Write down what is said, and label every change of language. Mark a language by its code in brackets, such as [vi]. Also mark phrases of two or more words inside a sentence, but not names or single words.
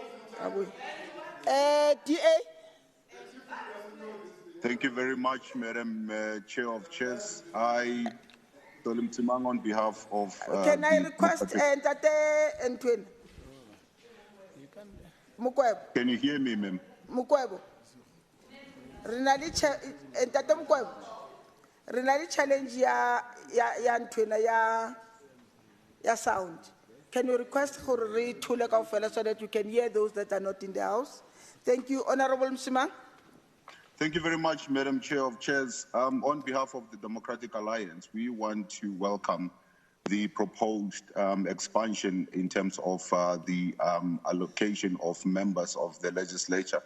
[en] DA. Thank you very much, Madam Chair of Chairs. I, Tolim Timang, on behalf of. Can I request Ntate Ntwin? Mukwebo. Can you hear me, ma'am? Mukwebo. Ntate Mukwebo. [st] Renali challenge ya Ntwina ya sound. [en] Can you request for [st] re-tule kaofela [en] so that you can hear those that are not in the house? Thank you, Honorable Msimang. Thank you very much, Madam Chair of Chairs. On behalf of the Democratic Alliance, we want to welcome the proposed expansion in terms of the allocation of members of the legislature.